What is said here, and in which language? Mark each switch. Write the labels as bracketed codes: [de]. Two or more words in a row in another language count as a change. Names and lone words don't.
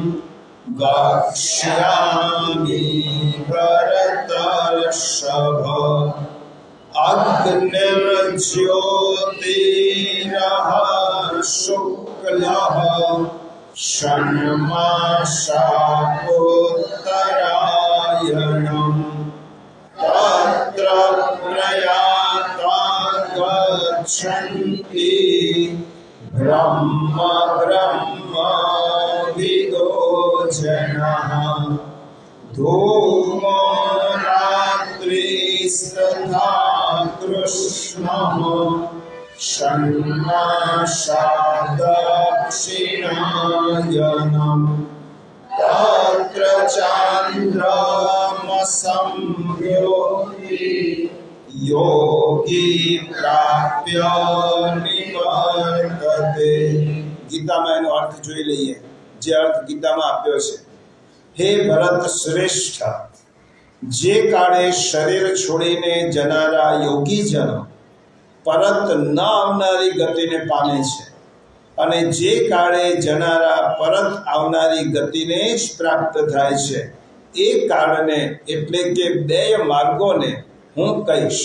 [sa] वक्ष्यामि भरतर्षभ अग्निर्ज्योतिरः शुक्लः षण्मासापोत्तरायणम् तत्र प्रयाता गच्छन्ति ब्रह्म विदो जनः धूमो रात्रिस्तथा कृष्णः षण्मासादक्षिणायनम् तत्र चान्द्रमसंयोगी योगी प्राप्य निवर्तते. [gu] ગીતામાં એનો અર્થ જોઈ લઈએ. જે અર્થ ગીતામાં આપ્યો છે, હે ભરત શ્રેષ્ઠ, જે કાળે શરીર છોડીને જનારા યોગીજનો પરત ન આવનારી ગતિને પામે છે અને જે કાળે જનારા પરત આવનારી ગતિને જ પ્રાપ્ત થાય છે એ કાળને એટલે કે બે માર્ગોને હું કહીશ.